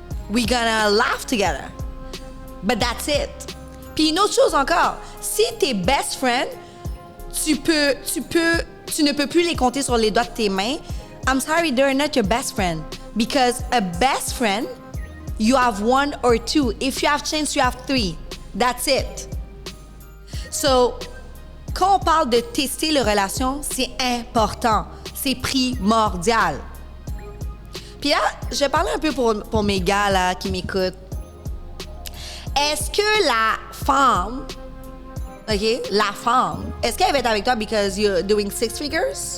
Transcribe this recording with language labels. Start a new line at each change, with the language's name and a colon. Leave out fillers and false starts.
English: We're gonna laugh together. But that's it.
French: Puis une autre chose encore, si tes best friends, tu ne peux plus les compter sur les doigts de tes mains.
English: I'm sorry, they're not your best friend. Because a best friend, you have one or two. If you have chance, you have three. That's it.
French: So, quand on parle de tester les relations, c'est important. C'est primordial. Puis là, je vais parler un peu pour mes gars là, qui m'écoutent. Est-ce que la femme, OK, la femme, est-ce qu'elle va être avec toi
English: because you're doing 6 figures?